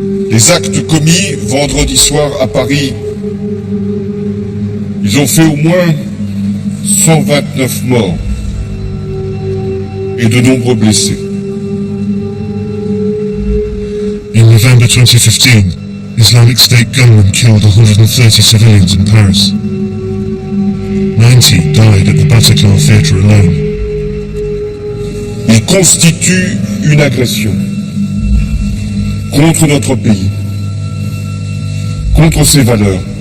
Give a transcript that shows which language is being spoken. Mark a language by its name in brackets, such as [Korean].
[French] Les actes commis vendredi soir à Paris, ils ont fait au moins 129 morts et de nombreux blessés. [English] In November 2015, Islamic State gunmen killed 130 civilians in Paris. 90 died at the Bataclan theatre alone. [French] Ils constituent une agression contre notre pays, contre ses valeurs.